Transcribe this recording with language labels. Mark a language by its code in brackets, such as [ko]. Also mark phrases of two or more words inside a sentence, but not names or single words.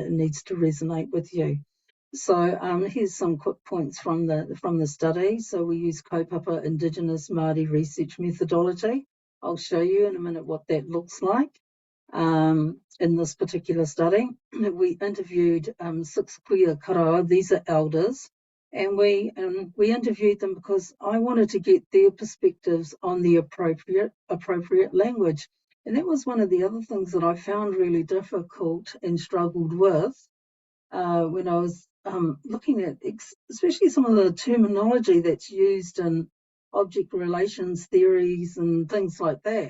[en] It needs to resonate with you. So here's some quick points from the study. So we use Kaupapa Indigenous Māori research methodology. I'll show you in a minute what that looks like. In this particular study, we interviewed 6 [mi] kuia karawa. [en] These are elders, and we interviewed them because I wanted to get their perspectives on the appropriate language. And that was one of the other things that I found really difficult and struggled with when I was looking at especially some of the terminology that's used in object relations theories and things like that.